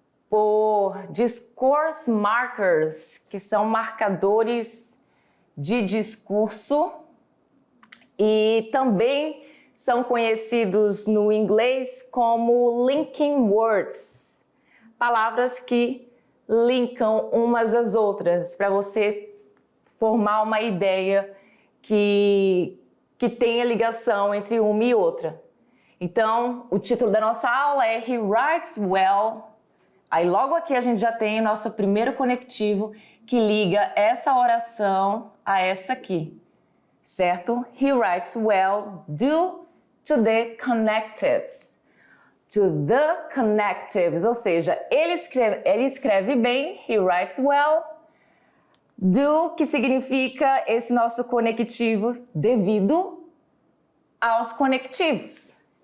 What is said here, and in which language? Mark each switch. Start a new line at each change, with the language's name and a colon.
Portuguese: por
English: discourse markers,
Portuguese: que são marcadores de discurso, e também são conhecidos no inglês como
English: linking words,
Portuguese: palavras que linkam umas às outras, para você formar uma ideia que tenha ligação entre uma e outra. Então, o título da nossa aula é
English: He Writes Well.
Portuguese: Aí logo aqui a gente já tem o nosso primeiro conectivo que liga essa oração a essa aqui, certo?
English: He writes well due to the connectives. To the connectives,
Portuguese: ou seja, ele escreve bem,
English: he writes well,
Portuguese: do, que significa esse nosso conectivo devido aos conectivos.